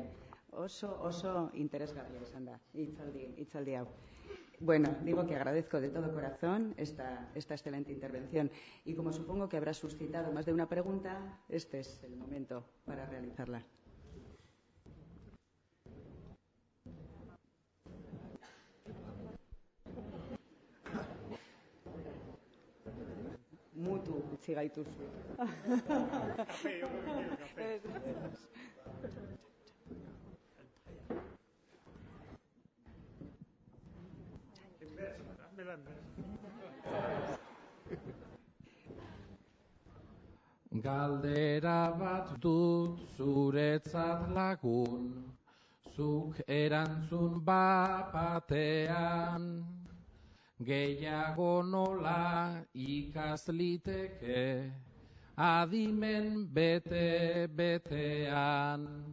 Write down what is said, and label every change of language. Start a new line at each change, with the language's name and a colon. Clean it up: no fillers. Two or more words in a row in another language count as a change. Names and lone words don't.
Basque: Oso interesgarria izan da, hitzaldi hau.
Spanish: Bueno, digo que agradezco de todo corazón esta excelente intervención y como supongo que habrá suscitado más de una pregunta, este es el momento para realizarla.
Basque: Mutu utzi gaituzu.
Spanish: Café, yo creo que quiero café. En verso, házmela en verso.
Basque: Galdera bat dut zuretzat lagun, zuk erantzun batean. Gehiago nola ikasliteke, adimen bete-betean.